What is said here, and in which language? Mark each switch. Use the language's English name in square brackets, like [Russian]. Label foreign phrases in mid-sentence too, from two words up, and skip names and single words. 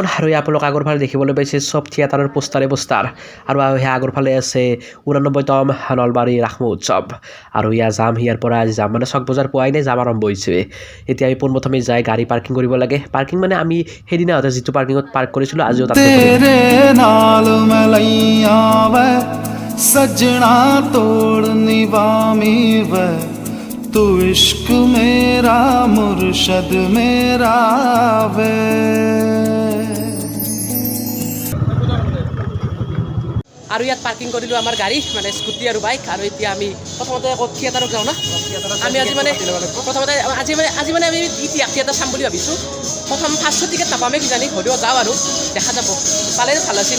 [Assamese] আৰু ইয়াত আপোনালোক আগৰ ফালে দেখিবলৈ পাইছে চব থিয়েটাৰৰ পোষ্টাৰ। আৰু সেয়া আগৰ ফালে আছে 89তম নলবাৰী ৰাস মহোৎসৱ। আৰু ইয়াত যাম, ইয়াৰ পৰা আজি যাম, মানে চক বজাৰ পোৱাই নাই, যাম আৰম্ভ হৈছে। এতিয়া আমি পোনপ্ৰথমে যাই গাড়ী পাৰ্কিং কৰিব লাগে। পাৰ্কিং মানে আমি সেইদিনা যিটো পাৰ্কিঙত পাৰ্ক কৰিছিলোঁ আজিও তাতে [Punjabi] ਸਜਣਾ ਤੋੜਨੀ ਵਾਮੀ ਵੇ ਤੂੰ ਇਸ਼ਕ ਮੇਰਾ ਮੁਰਸ਼ਦ ਮੇਰਾ ਵੇ। [Assamese] আৰু ইয়াত পাৰ্কিং কৰিলোঁ আমাৰ গাড়ী, মানে স্কুটি আৰু বাইক। আৰু এতিয়া আমি প্ৰথমতে থিয়েটাৰত যাওঁ না। আমি আজি মানে আমি ইতিহাস থিয়েটাৰ চাম বুলি ভাবিছোঁ। ফাৰ্ষ্ট টিকেট নাপামেই কিজানি, হ'লেও যাওঁ আৰু দেখা যাব, পালে ভাল আছিল।